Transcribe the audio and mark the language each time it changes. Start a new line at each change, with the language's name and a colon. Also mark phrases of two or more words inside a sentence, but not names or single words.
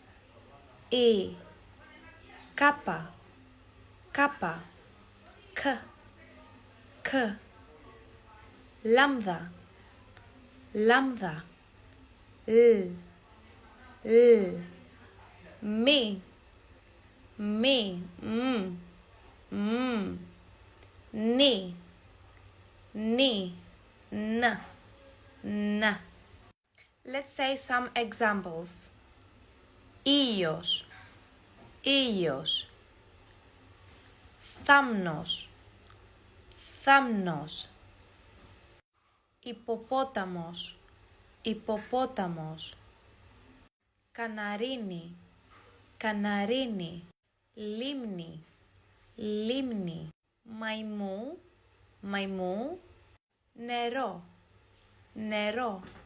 Greek: kappa, kappa, k, lambda, lambda, l, mi, ni, n.
English: Let's say some examples.
Greek: Ήλιος, ήλιος, θάμνος, θάμνος, υποπόταμος, υποπόταμος, καναρίνι, καναρίνι, λίμνη, λίμνη, μαϊμού, μαϊμού, νερό, νερό.